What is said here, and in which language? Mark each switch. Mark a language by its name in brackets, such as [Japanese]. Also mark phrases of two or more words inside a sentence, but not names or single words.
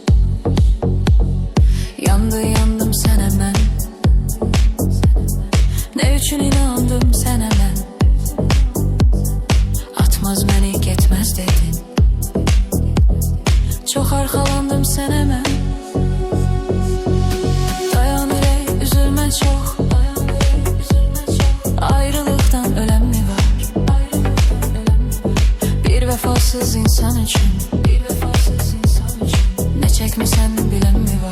[Azerbaijani] Yandım sənə mən, nə üçün inandım sənə mən? Atmaz məni getməz dedin, çox arxalandım sənə mən. [Turkish] Çok, ayrılıktan ölen mi var? Bir vefasız insan için, bir vefasız insan için ne çekmişsen bilen mi var?